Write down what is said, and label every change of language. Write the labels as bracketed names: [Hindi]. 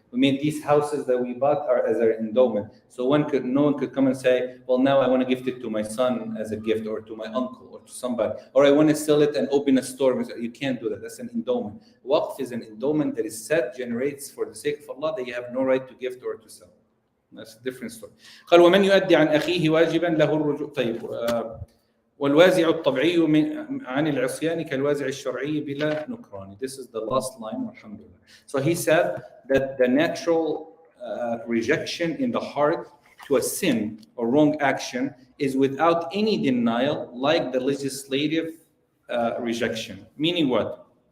[English] We made these houses that we bought are as an endowment. So no one could come and say, well, now I want to gift it to my son as a gift, or to my uncle, or to somebody, or I want to sell it and open a store. You can't do that. That's an endowment. Waqf is an endowment that is set, generates for the sake of Allah, that you have no right to gift or to sell. That's a different story. [Arabic] قال ومن يؤدي عن أخيه واجبا له الرجوع. طيب. والوازع الطبيعي عن العصيان كالوازع الشرعي بلا نكران. [English] This is the last line. Alhamdulillah. So he said that the natural rejection in the heart to a sin or wrong action is without any denial, like the legislative rejection. Meaning what?